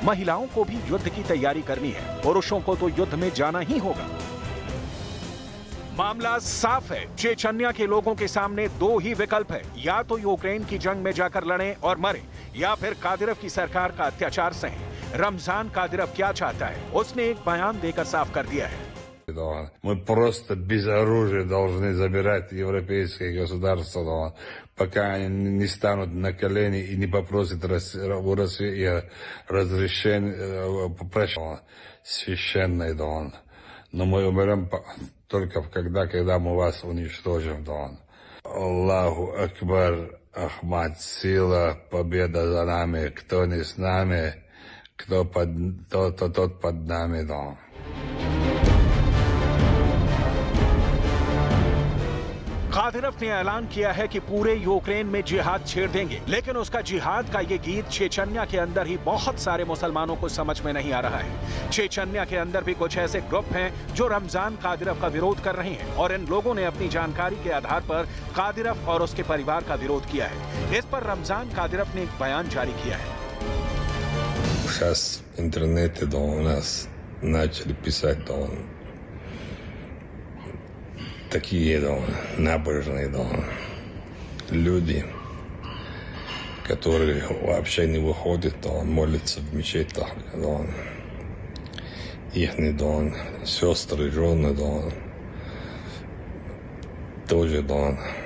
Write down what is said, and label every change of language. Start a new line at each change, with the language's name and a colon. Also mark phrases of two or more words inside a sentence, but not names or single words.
Hindi: महिलाओं को भी युद्ध की तैयारी करनी है, पुरुषों को तो युद्ध में जाना ही होगा। मामला साफ है। चेचन्या के लोगों के सामने दो ही विकल्प है, या तो यूक्रेन की जंग में जाकर लड़ें और मरें, या फिर कादिरव की सरकार का अत्याचार सहें। रमजान कादिरव क्या चाहता है, उसने एक बयान देकर साफ कर दिया है।
Russian: Мы просто без оружия должны забирать европейские государства, пока они не станут на колени и не попросят у России разрешение, попросят священный дон. Но мы умрем только когда мы вас уничтожим, дон.
Arabic: الله أكبر,
Russian: Ахмад, сила, победа за нами. Кто не с нами, тот под нами, дон.
Hindi: कादिरव ने ऐलान किया है कि पूरे यूक्रेन में जिहाद छेड़ देंगे, लेकिन उसका जिहाद का ये गीत चेचन्या के अंदर ही बहुत सारे मुसलमानों को समझ में नहीं आ रहा है। चेचन्या के अंदर भी कुछ ऐसे ग्रुप हैं जो रमजान कादिरव का विरोध कर रहे हैं और इन लोगों ने अपनी जानकारी के आधार पर कादिरव और उसके परिवार का विरोध किया है। इस पर रमजान कादिरव ने एक बयान जारी किया है।
Russian: Сейчас в интернете у нас начали писать такие набожные люди, которые вообще не выходят, молятся в мечетях, ихний дом, сестры, жены дом, тоже дом.